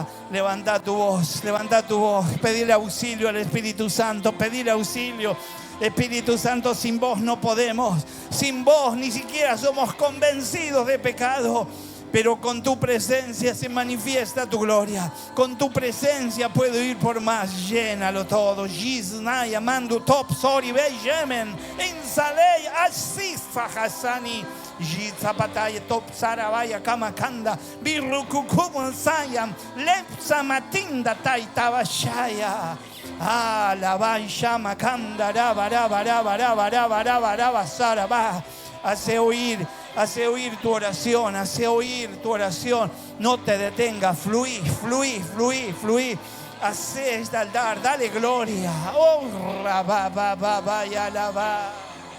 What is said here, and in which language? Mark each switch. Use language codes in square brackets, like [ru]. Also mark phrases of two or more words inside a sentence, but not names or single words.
[es] Levanta tu voz, pedile auxilio al Espíritu Santo, pedile auxilio. Espíritu Santo, sin vos no podemos, sin vos ni siquiera somos convencidos de pecado. Pero con tu presencia se manifiesta tu gloria. Con tu presencia puedo ir por más. Llénalo todo. Giznaya mandu top sori beyemen. Insalei asisa hasani. Gizapataya top sarabaya kamakanda. Birrukukumansayam. Lepsa matinda taitabashaya. Alabai shamakanda. Rabarabarabarabarabarabarabaraba saraba. Hace oír tu oración, hace oír tu oración. No te detengas, fluí. Hace este altar, dale gloria. Oh, rabababa, ya la va.